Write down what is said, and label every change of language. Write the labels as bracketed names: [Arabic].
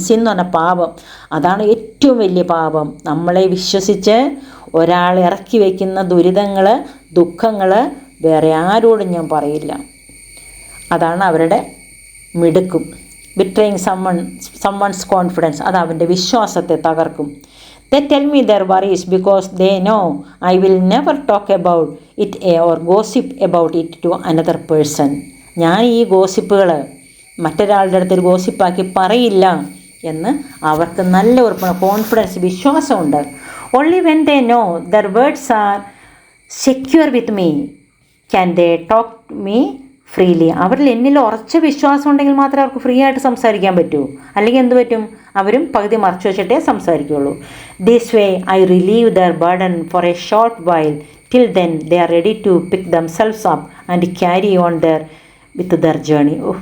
[Malayalam] Sin എന്ന് പറഞ്ഞാൽ പാപം, അതാണ് ഏറ്റവും വലിയ പാപം. നമ്മളെ വിശ്വസിച്ച് ഒരാൾ ഇറക്കി വയ്ക്കുന്ന ദുരിതങ്ങൾ, ദുഃഖങ്ങൾ വേറെ ആരോടും ഞാൻ പറയില്ല. അതാണ് അവരുടെ മിടുക്കും. [English] betraying someone's confidence, [Malayalam] അത് അവൻ്റെ വിശ്വാസത്തെ തകർക്കും. [English] They tell me their worries because they know I will never talk about it or gossip about it to another person. [Malayalam] ഞാൻ ഈ ഗോസിപ്പുകൾ മറ്റൊരാളുടെ അടുത്തൊരു ഗോസിപ്പാക്കി പറയില്ല എന്ന് അവർക്ക് നല്ല ഉറപ്പാണ്, കോൺഫിഡൻസ്, വിശ്വാസമുണ്ട്. [English] Only when they know their words are secure with me can they talk to me freely. [Malayalam] അവരിൽ എന്നിൽ ഉറച്ച വിശ്വാസം ഉണ്ടെങ്കിൽ മാത്രമേ അവർക്ക് ഫ്രീ ആയിട്ട് സംസാരിക്കാൻ പറ്റൂ. അല്ലെങ്കിൽ എന്ത് പറ്റും, അവരും പകുതി മറച്ചു വെച്ചിട്ടേ സംസാരിക്കുകയുള്ളൂ. [English] This way I relieve their burden for a short while. Till then they are ready to pick themselves up and carry on their with their journey.